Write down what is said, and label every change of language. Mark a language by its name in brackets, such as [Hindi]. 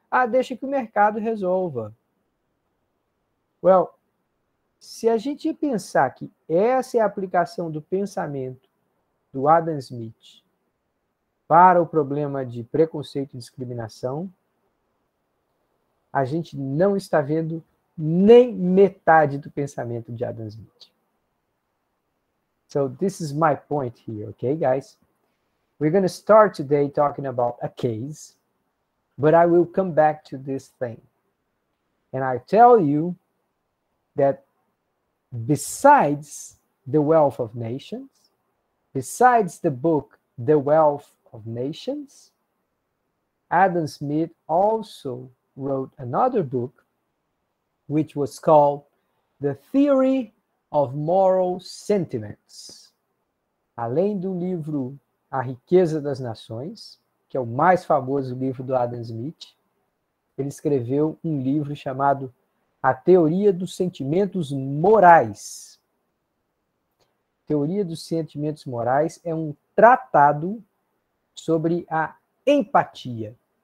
[Portuguese] Ah, deixa que o mercado resolva. Well, se a gente pensar que essa é a aplicação do pensamento do Adam Smith para o problema de preconceito e discriminação, a gente não está vendo nem metade do pensamento de Adam Smith. [English] So this is my point here, okay, guys? We're going to start today talking about a case, but I will come back to this thing. And I tell you that besides The Wealth of Nations, besides the book The Wealth of Nations, Adam Smith also wrote another book, which was called The Theory of Moral Sentiments. [Portuguese] Além do livro A Riqueza das Nações, que é o mais famoso livro do Adam Smith, ele escreveu um livro chamado A Teoria dos Sentimentos Morais. Teoria dos Sentimentos Morais é um tratado sobre a empatia.